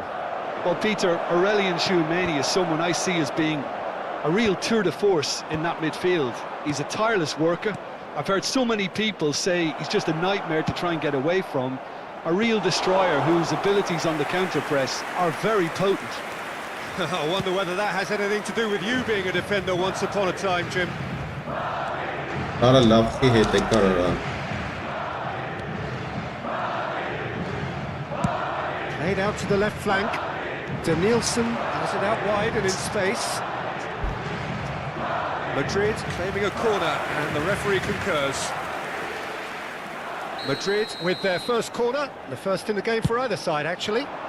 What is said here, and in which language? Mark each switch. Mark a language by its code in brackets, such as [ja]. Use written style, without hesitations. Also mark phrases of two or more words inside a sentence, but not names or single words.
[en] Well, Peter, Aurelien Tchouameni is someone I see as being a real tour de force in that midfield. He's a tireless worker. I've heard so many people say he's just a nightmare to try and get away from. A real destroyer whose abilities on the counter-press are very potent. I wonder whether that has anything to do with you being a defender once upon a time, Jim. [hy] Արա լավի հետ է կարա։ [en] Played out to the left flank. Danielson has it out wide and in space. Madrid claiming a corner, and the referee concurs. Madrid with their first corner, the first in the game for either side, actually.